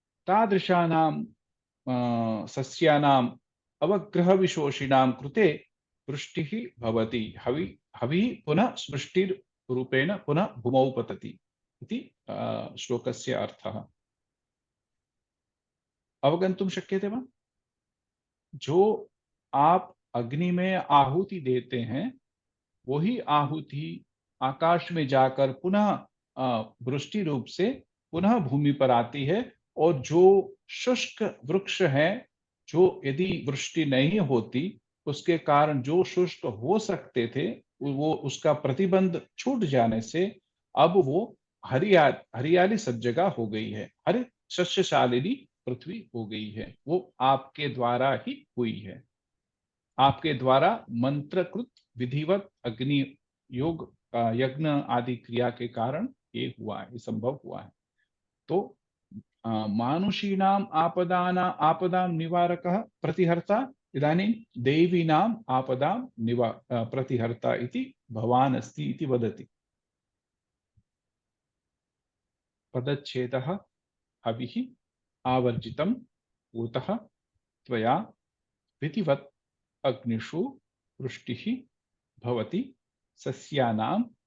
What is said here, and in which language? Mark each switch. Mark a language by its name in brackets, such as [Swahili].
[Sanskrit] तादृशानां सस्यानाम् अवग्रहविशोषिणां कृते वृष्टिः भवति। हविः पुनः वृष्टिरूपेण पुनः भूमौ पतति इति श्लोकस्य अर्थः। अवगन्तुं शक्यते वा? [Hindi] जो आप अग्नि में आहुति देते हैं, वही आहुति आकाश में जाकर पुनः वृष्टि रूप से पुनः भूमि पर आती है। और जो शुष्क वृक्ष है, जो यदि वृष्टि नहीं होती उसके कारण जो शुष्क हो सकते थे, वो उसका प्रतिबंध छूट जाने से अब वो हरियाली सब जगह हो गई है, हरित शस्यशालिनी पृथ्वी हो गई है। वो आपके द्वारा ही हुई है। आपके द्वारा मंत्रकृत विधिवत अग्नि योग यज्ञ आदि क्रिया के कारण ये हुआ है, ये संभव हुआ है। [Sanskrit] तो मानुषीणाम आपदां निवारकः प्रतिहर्ता, इदानीं देवीनाम् आपदां प्रतिहर्ता इति भवान् अस्ति इति वदति। पदच्छेदः हविः आवर्जितं ऊतः त्वया विधिवत् अग्निषु वृष्टिः भवति सस्यानाम्